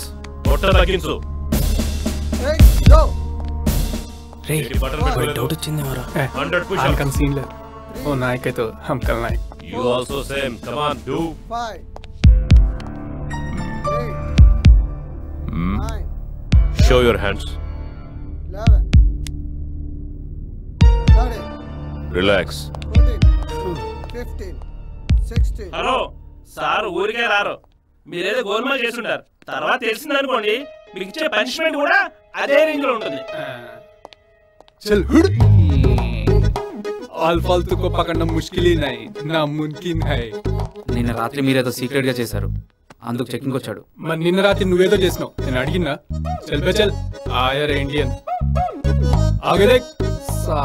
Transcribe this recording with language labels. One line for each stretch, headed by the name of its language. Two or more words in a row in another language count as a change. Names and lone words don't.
Telugu: Bottle తగ్గించు. రే డౌట్ వచ్చింది మరా.
English: 100 push-ups.
Telugu: వాళ్ళకని సీన్ లేదు. ఓ నాయక్ అయితే
Hindi: हम खल नायक.
English: You also same. Come on, do. 5 8 9 Show your hands. 11 13 Relax. 14 15 16.
Telugu: హలో సార్, ఊరికే రారు. మీరేదో గోల్మాల్ చేస్తుంటారు. తర్వాత తెలిసిందనుకోండి, మీకు ఇచ్చే పనిష్మెంట్ కూడా అదే రేంజ్ లో ఉంటుంది.
Hindi: चल ऑल फालतू को पकड़ना मुश्किल ही नहीं, नामुमकिन है.
Telugu: నిన్న రాత్రి మీరేదో సీక్రెట్ గా చేశారు, అందుకు చెకింగ్ వచ్చాడు. మరి నిన్న రాత్రి నువ్వేదో చేసినావు, నేను అడిగినా.
Hindi: चल बे चल, और इंडियन आगे देख.